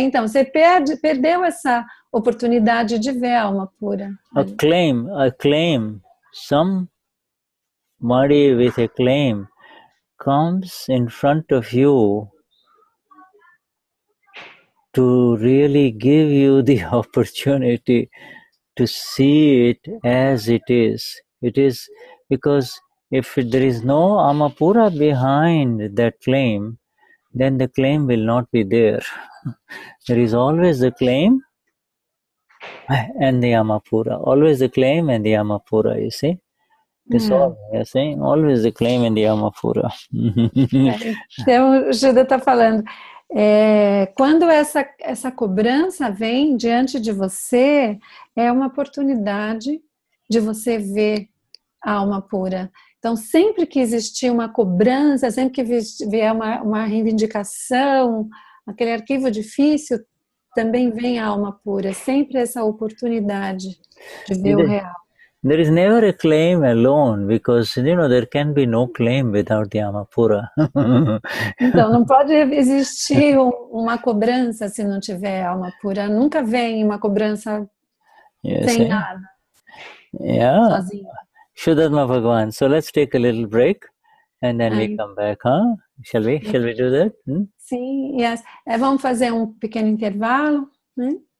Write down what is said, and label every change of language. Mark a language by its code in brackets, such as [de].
[pt] Então, você perdeu essa oportunidade de ver a alma pura. [en] A claim, somebody with a claim comes in front of you to really give you the opportunity to see it as it is. It is because if there is no Amapura behind that claim, then the claim will not be there. There is always the claim and the Amapura. Always the claim and the Amapura, you see? That's all we are saying. Always the claim and the Amapura. [pt] Então, o Shuddha está falando, quando essa cobrança vem diante de você, é uma oportunidade de você ver a alma pura. Então, sempre que existir uma cobrança, sempre que vier uma reivindicação, aquele arquivo difícil, também vem a alma pura. Sempre essa oportunidade de ver o real. [en] There is never a claim alone, because there can be no claim without the Amapura. [pt] Então, não pode existir uma cobrança se não tiver alma pura. Nunca vem uma cobrança sem nada. Sozinho. [sa] Vishuddhatma Bhagavan. [en] So let's take a little break and then we come back, huh? Shall we do that? [pt] Sim, [en] yes. [pt] Vamos fazer um pequeno intervalo, né?